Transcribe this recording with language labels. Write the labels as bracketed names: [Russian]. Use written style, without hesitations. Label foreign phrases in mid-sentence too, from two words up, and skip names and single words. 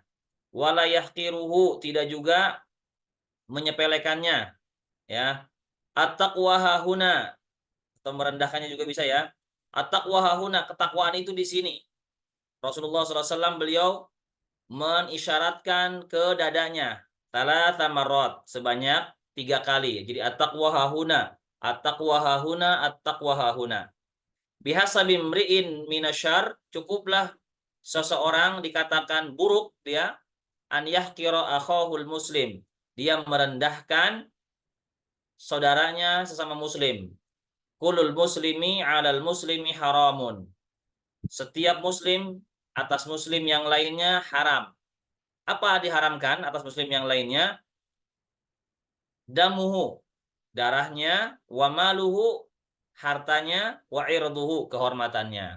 [Arabic] ولا يحقره, [Indonesian] tidak juga menyepelekannya, ya. [Arabic] التقوى هاهنا, [Indonesian] atau merendahkannya juga bisa, ya. [Arabic] التقوى هاهنا, [Indonesian] ketakwaan itu di sini. Rasulullah SAW beliau menisyaratkan ke dadanya [Arabic] ثلاث مرات, [Indonesian] sebanyak 3 kali. [Arabic] Jadi التقوى هاهنا، التقوى هاهنا، التقوى هاهنا. بحسب امرئ من الشر, [Indonesian] cukuplah seseorang dikatakan buruk dia, [Arabic] أن يحقر أخاه المسلم, [Indonesian] dia merendahkan saudaranya sesama muslim. [Arabic] كل المسلم على المسلم حرام, [Indonesian] setiap muslim atas muslim yang lainnya haram. Apa diharamkan atas muslim yang lainnya? Damuhu, darahnya, [Arabic] وماله, [Indonesian] hartanya, [Arabic] وعرضه, [Indonesian] kehormatannya.